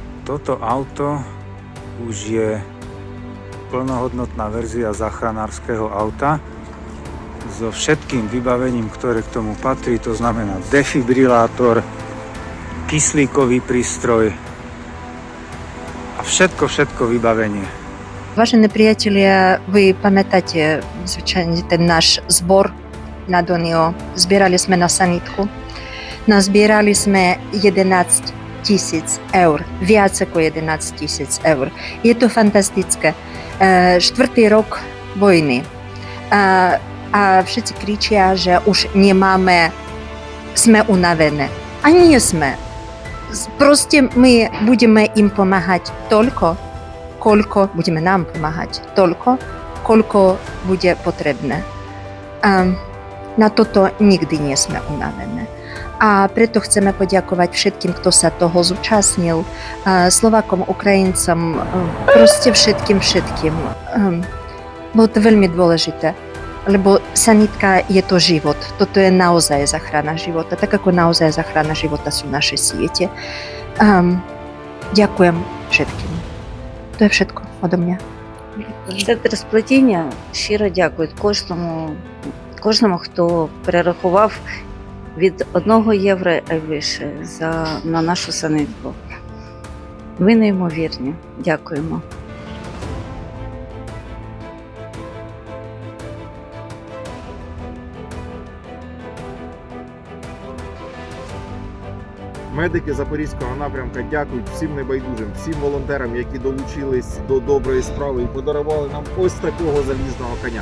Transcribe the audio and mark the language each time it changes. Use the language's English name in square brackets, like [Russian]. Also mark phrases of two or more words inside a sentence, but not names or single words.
[Slovak] Toto auto už je plnohodnotná verzia záchranárskeho auta so všetkým vybavením, ktoré k tomu patrí, to znamená defibrilátor, kyslíkový prístroj a všetko vybavenie. Vážení priatelia, [Ukrainian] ви пам'ятаєте, звичайно, ten наш збор на Доніо. Збирали ми на санітку. Назбирали ми 11 тисяч євро, більше як 11 тисяч євро. І це фантастично. Четвертий рік війни. А всі кричать, що [Slovak] už неmáme, jsme unavení. A nie jsme. Prostě my budeme jim pomáhat toľko, koľko budeme nám pomáhať, toľko, koľko bude potrebné. Na toto nikdy nie sme unavení. A preto chceme poďakovať všetkým, kto sa toho zúčastnil, Slovákom, Ukrajincom, proste všetkým. Bolo to veľmi dôležité, lebo sanitka je to život. Toto je naozaj záchrana života, tak ako naozaj záchrana života sú naše siete. Ďakujem všetkým. To je všetko odo mňa. [Ukrainian] Центр сплетіння щиро дякують кожному, хто перерахував від 1 євро і вище на нашу санитку. Ви неймовірні. Дякуємо. Медики Запорізького напрямка дякують всім небайдужим, всім волонтерам, які долучились до доброї справи і подарували нам ось такого залізного коня.